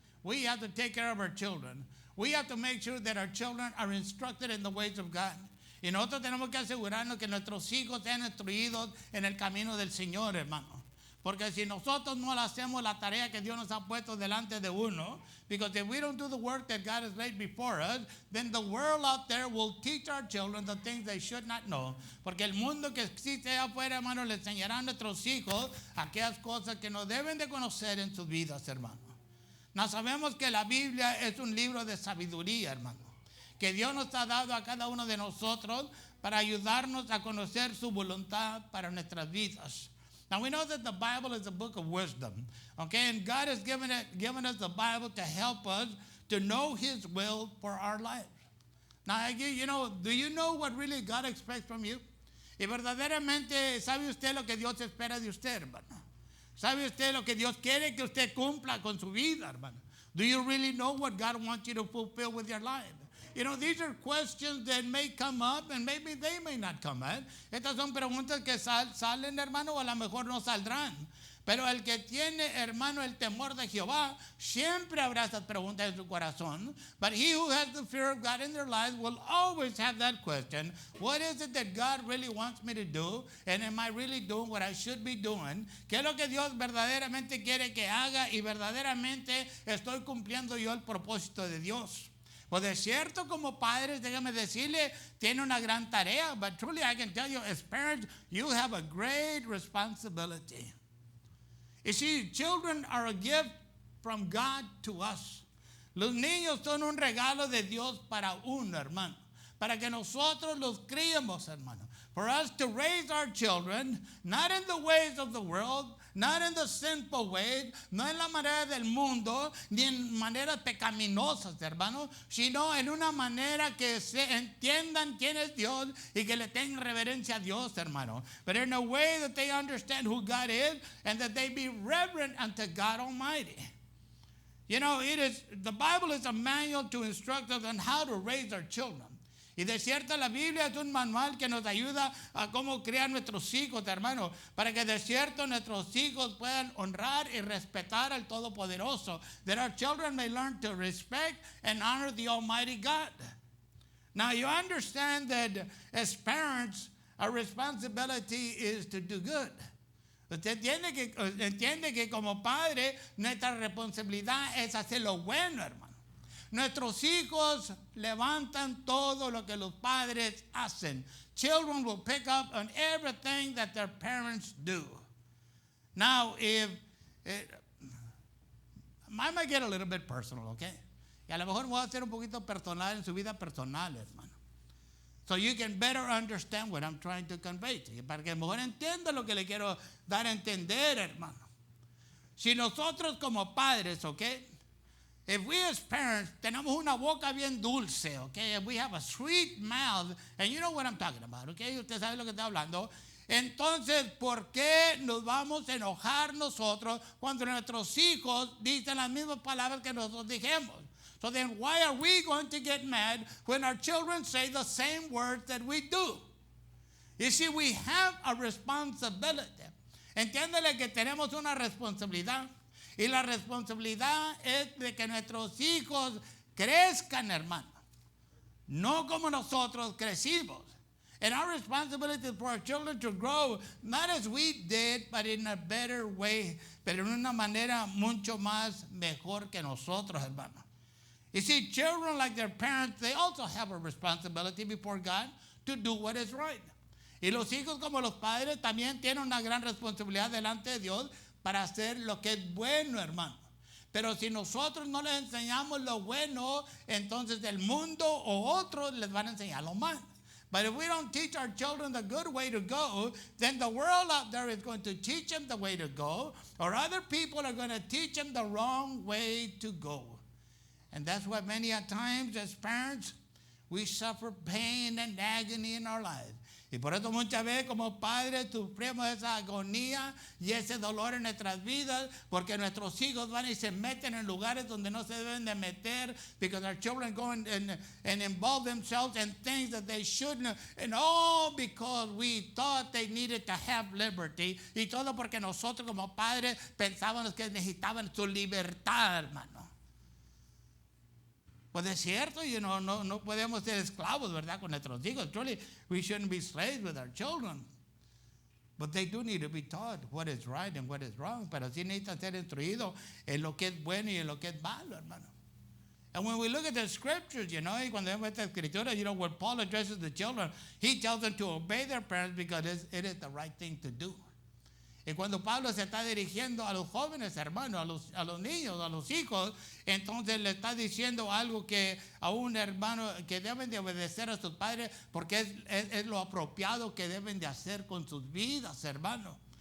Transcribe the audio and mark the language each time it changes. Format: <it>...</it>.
<en>We have to take care of our children. We have to make sure that our children are instructed in the ways of God.</en> <es>Y nosotros tenemos que asegurarnos que nuestros hijos sean instruidos en el camino del Señor, hermano. Porque si nosotros no hacemos la tarea que Dios nos ha puesto delante de uno,</es> <en>because if we don't do the work that God has laid before us, then the world out there will teach our children the things they should not know.</en> <es>Porque el mundo que existe allá afuera, hermano, le enseñará a nuestros hijos aquellas cosas que no deben de conocer en sus vidas, hermano. No sabemos que la Biblia es un libro de sabiduría, hermano, que Dios nos ha dado a cada uno de nosotros para ayudarnos a conocer su voluntad para nuestras vidas.</es> <en>Now we know that the Bible is a book of wisdom, okay? And God has given us the Bible to help us to know His will for our lives. Now, do you know what really God expects from you?</en> <es>Y verdaderamente, ¿sabe usted lo que Dios espera de usted, hermano? ¿Sabe usted lo que Dios quiere que usted cumpla con su vida, hermano?</es> <en>Do you really know what God wants you to fulfill with your life? These are questions that may come up and maybe they may not come up.</en> <es>Estas son preguntas que salen, hermano, o a lo mejor no saldrán. Pero el que tiene, hermano, el temor de Jehová, siempre habrá estas preguntas en su corazón.</es> <en>But he who has the fear of God in their lives will always have that question. What is it that God really wants me to do? And am I really doing what I should be doing?</en> <es>¿Qué es lo que Dios verdaderamente quiere que haga? Y verdaderamente estoy cumpliendo yo el propósito de Dios. Pues de cierto, como padres, déjame decirle, tiene una gran tarea.</es> <en>But truly I can tell you, as parents, you have a great responsibility. You see, children are a gift from God to us.</en> <es>Los niños son un regalo de Dios para uno, hermano. Para que nosotros los criemos, hermano.</es> <en>For us to raise our children, not in the ways of the world, not in the sinful ways,</en> <es>no en la manera del mundo, ni en maneras pecaminosas, hermano, sino en una manera que se entiendan quién es Dios y que le tengan reverencia a Dios, hermano.</es> <en>But in a way that they understand who God is and that they be reverent unto God Almighty. The Bible is a manual to instruct us on how to raise our children.</en> <es>Y de cierto la Biblia es un manual que nos ayuda a cómo criar nuestros hijos, hermano, para que de cierto nuestros hijos puedan honrar y respetar al Todopoderoso.</es> <en>That our children may learn to respect and honor the Almighty God. Now you understand that as parents, our responsibility is to do good.</en> <es>Usted entiende que como padre, nuestra responsabilidad es hacer lo bueno, hermano. Nuestros hijos levantan todo lo que los padres hacen.</es> <en>Children will pick up on everything that their parents do. Now, I might get a little bit personal, okay?</en> <es>Y a lo mejor voy a ser un poquito personal en su vida personal, hermano.</es> <en>So you can better understand what I'm trying to convey to you.</en> <es>Para que mejor entienda lo que le quiero dar a entender, hermano. Si nosotros como padres, okay?</es> <en>If we as parents</en> <es>tenemos una boca bien dulce, okay,</es> <en>if we have a sweet mouth, and you know what I'm talking about,</en> <es>okay, usted sabe lo que está hablando, entonces, ¿por qué nos vamos a enojar nosotros cuando nuestros hijos dicen las mismas palabras que nosotros dijimos?</es> <en>So then why are we going to get mad when our children say the same words that we do? You see, we have a responsibility.</en> <es>Entiéndele que tenemos una responsabilidad. Y la responsabilidad es de que nuestros hijos crezcan, hermano. No como nosotros crecimos.</es> <en>And our responsibility is for our children to grow, not as we did, but in a better way.</en> <es>Pero en una manera mucho más mejor que nosotros, hermano.</es> <en>You see, children like their parents, they also have a responsibility before God to do what is right.</en> <es>Y los hijos como los padres también tienen una gran responsabilidad delante de Dios para hacer lo que es bueno, hermano. Pero si nosotros no les enseñamos lo bueno, entonces el mundo o otros les van a enseñar lo malo.</es> <en>But if we don't teach our children the good way to go, then the world out there is going to teach them the way to go, or other people are going to teach them the wrong way to go. And that's why many a times as parents, we suffer pain and agony in our lives.</en> <es>Y por eso muchas veces como padres sufrimos esa agonía y ese dolor en nuestras vidas porque nuestros hijos van y se meten en lugares donde no se deben de meter</es> <en>because our children go and involve themselves in things that they shouldn't, and all because we thought they needed to have liberty,</en> <es>y todo porque nosotros como padres pensábamos que necesitaban su libertad, hermano. Pues es cierto, no podemos ser esclavos, ¿verdad? Con nuestros hijos.</es> <en>Truly, we shouldn't be slaves with our children. But they do need to be taught what is right and what is wrong.</en> <es>Pero sí necesitan ser instruidos en lo que es bueno y en lo que es malo, hermano.</es> <en>And when we look at the scriptures,</en> <es>y cuando vemos esta escritura,</es> <en>when Paul addresses the children, he tells them to obey their parents because it is the right thing to do.</en> <es>Y cuando Pablo se está dirigiendo a los jóvenes, hermanos, a los niños, a los hijos, entonces le está diciendo algo que a un hermano que deben de obedecer a sus padres porque es lo apropiado que deben de hacer con sus vidas, hermanos.</es>